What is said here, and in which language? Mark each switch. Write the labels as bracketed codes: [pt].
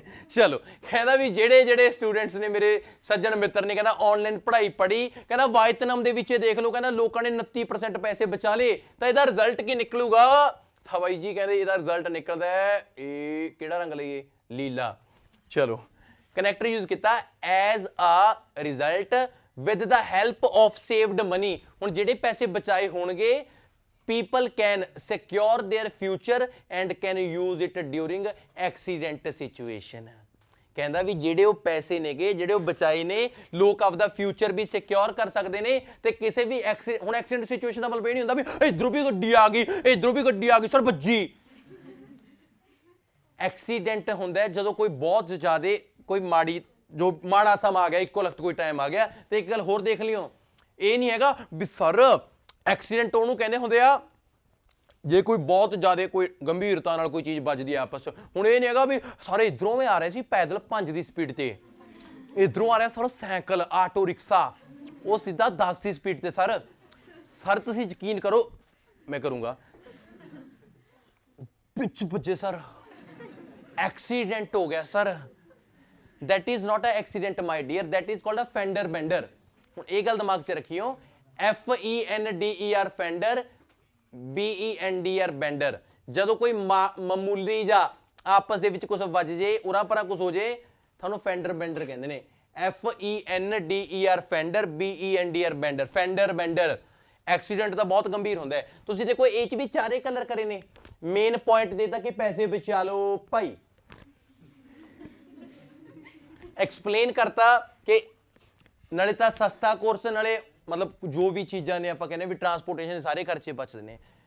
[pa] ਚਲੋ ਕਹਿੰਦਾ ਵੀ ਜਿਹੜੇ ਸਟੂਡੈਂਟਸ ਨੇ ਮੇਰੇ ਸੱਜਣ ਮਿੱਤਰ ਨੇ, ਕਹਿੰਦਾ ਆਨਲਾਈਨ ਪੜ੍ਹਾਈ ਪੜ੍ਹੀ, ਕਹਿੰਦਾ ਵਾਇਤਨਮ ਦੇ ਵਿੱਚ ਦੇਖ ਲਓ, ਕਹਿੰਦਾ ਲੋਕਾਂ ਨੇ 29% ਪੈਸੇ ਬਚਾ ਲਏ। ਤਾਂ ਇਹਦਾ ਰਿਜ਼ਲਟ ਕੀ ਨਿਕਲੂਗਾ? ਤਾਂ ਬਾਈ ਜੀ ਕਹਿੰਦੇ ਇਹਦਾ ਰਿਜ਼ਲਟ ਨਿਕਲਦਾ ਹੈ, ਇਹ ਕਿਹੜਾ ਰੰਗ ਲਈਏ? ਲੀਲਾ। [en] ਚਲੋ connector use ਕੀਤਾ as a result with the help of saved money. [pa] ਹੁਣ ਜਿਹੜੇ ਪੈਸੇ ਬਚਾਏ ਹੋਣਗੇ, [en] people can secure their future and can use it during accident situation। [pa] ਕਹਿੰਦਾ ਵੀ ਜਿਹੜੇ ਉਹ ਪੈਸੇ ਨੇਗੇ, ਜਿਹੜੇ ਉਹ ਬਚਾਏ ਨੇ, ਲੋਕ ਆਪਦਾ ਫਿਊਚਰ ਵੀ ਸਿਕਿਉਰ ਕਰ ਸਕਦੇ ਨੇ ਤੇ ਕਿਸੇ ਵੀ ਹੁਣ ਐਕਸੀਡੈਂਟ ਸਿਚੁਏਸ਼ਨ ਦਾ ਮਤਲਬ ਇਹ ਨਹੀਂ ਹੁੰਦਾ ਵੀ ਇਧਰੋਂ ਵੀ ਗੱਡੀ ਆ ਗਈ, ਇਧਰੋਂ ਵੀ ਗੱਡੀ ਆ ਗਈ, ਸਰ ਭੱਜੀ। ਐਕਸੀਡੈਂਟ ਹੁੰਦਾ ਜਦੋਂ ਕੋਈ ਬਹੁਤ ਜ਼ਿਆਦਾ ਕੋਈ ਮਾੜੀ ਜੋ ਮਾੜਾ ਸਮਾਂ ਆ ਗਿਆ, ਇੱਕੋ ਲਖਤ ਕੋਈ ਟਾਈਮ ਆ ਗਿਆ। ਤੇ ਇੱਕ ਗੱਲ ਹੋਰ ਦੇਖ ਲਿਓ, ਇਹ ਨਹੀਂ ਹੈਗਾ ਵੀ ਸਰ ਐਕਸੀਡੈਂਟ ਉਹਨੂੰ ਕਹਿੰਦੇ ਹੁੰਦੇ ਆ ਜੇ ਕੋਈ ਬਹੁਤ ਜ਼ਿਆਦਾ ਕੋਈ ਗੰਭੀਰਤਾ ਨਾਲ ਕੋਈ ਚੀਜ਼ ਵੱਜਦੀ ਆ ਆਪਸ 'ਚ। ਹੁਣ ਇਹ ਨਹੀਂ ਹੈਗਾ ਵੀ ਸਾਰੇ ਇਧਰੋਂ ਮੈਂ ਆ ਰਹੇ ਸੀ ਪੈਦਲ 5 ਦੀ ਸਪੀਡ ਤੇ, ਇਧਰੋਂ ਆ ਰਿਹਾ ਸਰ ਸਾਈਕਲ ਆਟੋ ਰਿਕਸ਼ਾ, ਉਹ ਸਿੱਧਾ 10 ਦੀ ਸਪੀਡ ਤੇ। ਸਰ ਤੁਸੀਂ ਯਕੀਨ ਕਰੋ, ਮੈਂ ਕਰੂੰਗਾ, ਪਿੱਛੇ ਵੱਜੇ ਸਰ, ਐਕਸੀਡੈਂਟ ਹੋ ਗਿਆ sir. [en] that is not a accident my dear, that is called a fender bender। [pa] ਹੁਣ ਇਹ ਗੱਲ ਦਿਮਾਗ 'ਚ ਰੱਖਿਓ, [en] FENDER fender, BENDER bender। [pa] ਜਦੋਂ ਕੋਈ ਮਾਮੂਲੀ ਜਾਂ ਆਪਸ ਦੇ ਵਿੱਚ ਕੁਝ ਵੱਜ ਜੇ, ਉਰਾਂ ਪਰਾਂ ਕੁਝ ਹੋ ਜੇ, ਤੁਹਾਨੂੰ ਫੈਂਡਰ ਬੈਂਡਰ ਕਹਿੰਦੇ ਨੇ। [en] FENDER fender, BENDER bender, fender bender. [pa] Accident ਤਾਂ ਬਹੁਤ ਗੰਭੀਰ ਹੁੰਦਾ ਹੈ। ਤੁਸੀਂ ਦੇਖੋ ਇਹ 'ਚ ਵੀ ਚਾਰੇ ਕਲਰ ਕਰੇ ਨੇ। ਮੇਨ ਪੁਆਇੰਟ ਦੇਤਾ ਕਿ ਪੈਸੇ ਬਚਾ ਲਓ ਭਾਈ, ਐਕਸਪਲੇਨ ਕਰਤਾ ਕਿ ਨਾਲੇ ਤਾਂ ਸਸਤਾ ਕੋਰਸ, ਨਾਲੇ ਮਤਲਬ ਜੋ ਵੀ ਚੀਜ਼ਾਂ ਨੇ ਆਪਾਂ ਕਹਿੰਦੇ ਵੀ ਟਰਾਂਸਪੋਰਟੇਸ਼ਨ ਸਾਰੇ ਖਰਚੇ ਬਚਦੇ ਨੇ।